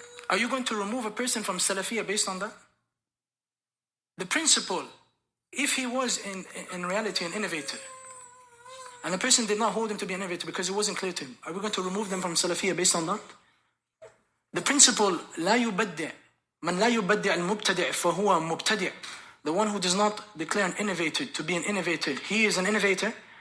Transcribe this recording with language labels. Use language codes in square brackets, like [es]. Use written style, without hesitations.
[en] Are you going to remove a person from Salafiyah based on that? The principle, if he was in reality an innovator, and the person did not hold him to be an innovator because it wasn't clear to him, are we going to remove them from Salafiyah based on that? The principle [ar] لا يبدع من لا يبدع المبتدع فهو مبتدع. [en] The one who does not declare an innovator to be an innovator, he is an innovator.